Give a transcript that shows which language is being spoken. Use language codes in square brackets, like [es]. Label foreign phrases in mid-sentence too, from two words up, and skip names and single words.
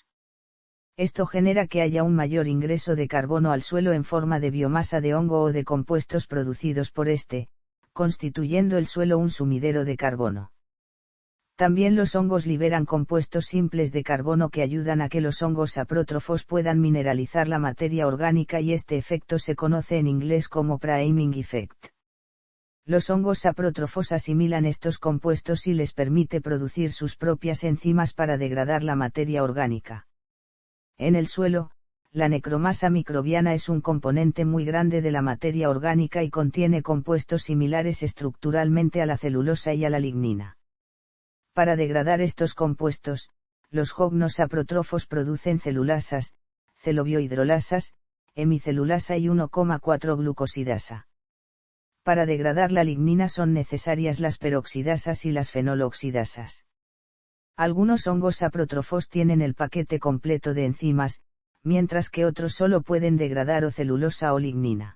[es] Esto genera que haya un mayor ingreso de carbono al suelo en forma de biomasa de hongo o de compuestos producidos por este, constituyendo el suelo un sumidero de carbono. También los hongos liberan compuestos simples de carbono que ayudan a que los hongos saprótrofos puedan mineralizar la materia orgánica y este efecto se conoce en inglés como [en] priming effect. [es] Los hongos saprótrofos asimilan estos compuestos y les permite producir sus propias enzimas para degradar la materia orgánica. En el suelo, la necromasa microbiana es un componente muy grande de la materia orgánica y contiene compuestos similares estructuralmente a la celulosa y a la lignina. Para degradar estos compuestos, los hongos saprótrofos producen celulasas, celobiohidrolasas, hemicelulasa y 1,4-glucosidasa. Para degradar la lignina son necesarias las peroxidasas y las fenoloxidasas. Algunos hongos saprótrofos tienen el paquete completo de enzimas, mientras que otros solo pueden degradar o celulosa o lignina.